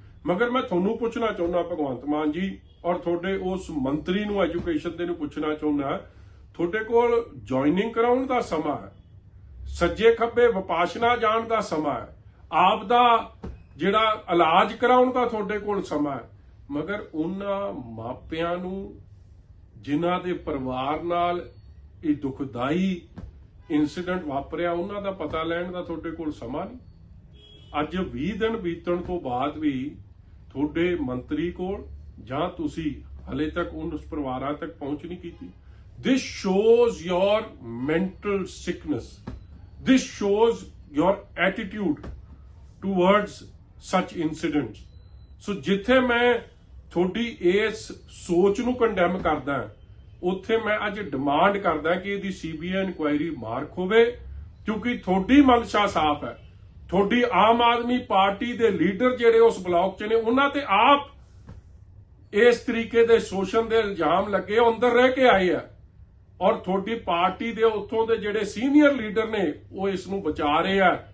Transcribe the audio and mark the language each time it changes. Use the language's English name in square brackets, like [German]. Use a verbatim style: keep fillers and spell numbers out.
[Punjabi] ਮਗਰ ਮੈਂ ਤੁਹਾਨੂੰ ਪੁੱਛਣਾ ਚਾਹੁੰਦਾ ਭਗਵੰਤ ਮਾਨ ਜੀ ਔਰ ਤੁਹਾਡੇ ਉਸ ਮੰਤਰੀ ਨੂੰ, ਐਜੂਕੇਸ਼ਨ ਦੇ ਨੂੰ ਪੁੱਛਣਾ ਚਾਹੁੰਦਾ, ਤੁਹਾਡੇ ਕੋਲ ਜੁਆਇਨਿੰਗ ਕਰਾਉਣ ਦਾ ਸਮਾਂ ਹੈ, ਸੱਜੇ ਖੱਬੇ ਵਿਪਾਸ਼ਨਾ ਜਾਣ ਦਾ ਸਮਾਂ ਹੈ, ਆਪ ਦਾ ਜਿਹੜਾ ਇਲਾਜ ਕਰਾਉਣ ਦਾ ਤੁਹਾਡੇ ਕੋਲ ਸਮਾਂ ਹੈ, ਮਗਰ ਉਹਨਾਂ ਮਾਪਿਆਂ ਨੂੰ ਜਿਨ੍ਹਾਂ ਦੇ ਪਰਿਵਾਰ ਨਾਲ ਇਹ ਦੁਖਦਾਈ ਇਨਸੀਡੈਂਟ ਵਾਪਰਿਆ ਉਹਨਾਂ ਦਾ ਪਤਾ ਲੈਣ ਦਾ ਤੁਹਾਡੇ ਕੋਲ ਸਮਾਂ ਨਹੀਂ। ਅੱਜ ਵੀਹ ਦਿਨ ਬੀਤਣ ਤੋਂ ਬਾਅਦ ਵੀ ਤੁਹਾਡੇ ਮੰਤਰੀ ਕੋਲ ਜਾਂ ਤੁਸੀਂ ਹਲੇ ਤੱਕ ਉਸ ਪਰਿਵਾਰਾਂ ਤੱਕ ਪਹੁੰਚ ਨਹੀਂ ਕੀਤੀ। [English] This shows your mental sickness. This shows your attitude towards such incidents. [Punjabi] So ਜਿੱਥੇ ਮੈਂ ਤੁਹਾਡੀ ਇਸ ਸੋਚ ਨੂੰ ਕੰਡੈਮ ਕਰਦਾ ਉੱਥੇ ਮੈਂ ਅੱਜ ਡਿਮਾਂਡ ਕਰਦਾ ਕਿ ਇਹਦੀ ਸੀਬੀਆਈ ਇਨਕੁਆਇਰੀ ਮਾਰਕ ਹੋਵੇ, ਕਿਉਂਕਿ ਤੁਹਾਡੀ ਮਨਸ਼ਾ ਸਾਫ਼ ਹੈ। ਤੁਹਾਡੀ ਆਮ ਆਦਮੀ ਪਾਰਟੀ ਦੇ ਲੀਡਰ ਜਿਹੜੇ ਉਸ ਬਲਾਕ 'ਚ ਨੇ ਉਹਨਾਂ ਤੇ ਆਪ ਇਸ ਤਰੀਕੇ ਦੇ ਸ਼ੋਸ਼ਣ ਦੇ ਇਲਜ਼ਾਮ ਲੱਗੇ, ਅੰਦਰ ਰਹਿ ਕੇ ਆਏ ਆ, ਔਰ ਤੁਹਾਡੀ ਪਾਰਟੀ ਦੇ ਉੱਥੋਂ ਦੇ ਜਿਹੜੇ ਸੀਨੀਅਰ ਲੀਡਰ ਨੇ ਉਹ ਇਸ ਨੂੰ ਬਚਾ ਰਹੇ ਆ।